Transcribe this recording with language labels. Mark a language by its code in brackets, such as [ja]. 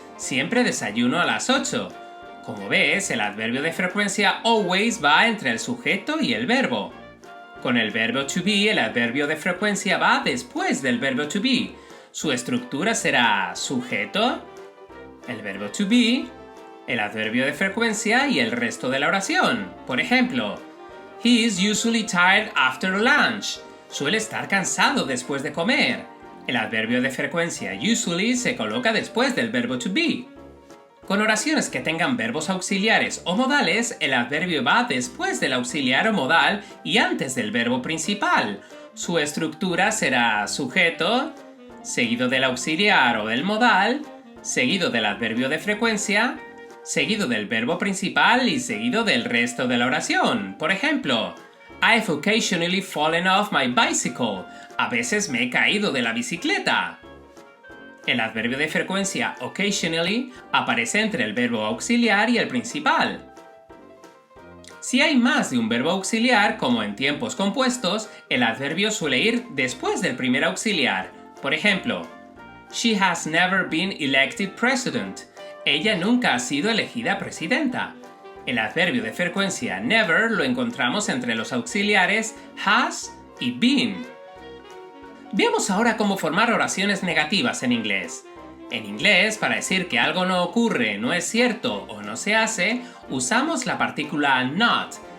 [es] Siempre desayuno a las 8. Como ves, el adverbio de frecuencia always va entre el sujeto y el verbo. Con el verbo to be, el adverbio de frecuencia va después del verbo to be. Su estructura será sujeto, el verbo to be, el adverbio de frecuencia y el resto de la oración. Por ejemplo, [en] he is usually tired after lunch. [es] Suele estar cansado después de comer. El adverbio de frecuencia usually se coloca después del verbo to be. Con oraciones que tengan verbos auxiliares o modales, el adverbio va después del auxiliar o modal y antes del verbo principal. Su estructura será sujeto, seguido del auxiliar o del modal, seguido del adverbio de frecuencia, seguido del verbo principal y seguido del resto de la oración. Por ejemplo, [en] I've occasionally fallen off my bicycle. [es] A veces me he caído de la bicicleta. El adverbio de frecuencia occasionally aparece entre el verbo auxiliar y el principal. Si hay más de un verbo auxiliar, como en tiempos compuestos, el adverbio suele ir después del primer auxiliar. Por ejemplo, [en] She has never been elected president. [es] Ella nunca ha sido elegida presidenta. El adverbio de frecuencia never lo encontramos entre los auxiliares has y been. Veamos ahora cómo formar oraciones negativas en inglés. En inglés, para decir que algo no ocurre, no es cierto o no se hace, usamos la partícula not.